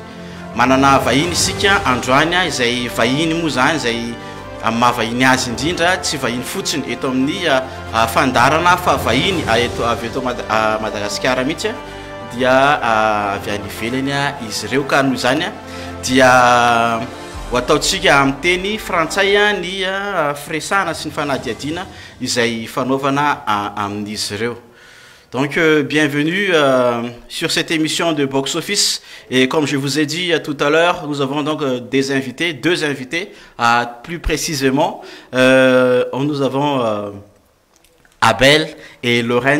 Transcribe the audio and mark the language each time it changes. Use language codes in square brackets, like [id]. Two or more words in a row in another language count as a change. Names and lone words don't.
[mg] Manana vahiny isika androany izay vahiny moa zany izay mahavahiny azy indrindra tsy vahiny fotsiny eto amin'ny fandaharana fa vahiny eto avy eto Madagasikara mihitsy dia avy any ivelany izy ireo ka noho izany dia ho ataontsika amin'ny teny frantsay ny firesahana sy ny fanadihadiana izay fanaovana amin'izy ireo. [fr] Donc bienvenue sur cette émission de Box Office, et comme je vous ai dit tout à l'heure, nous avons donc des invités, deux invités, plus précisément nous avons Abel et Lorraine.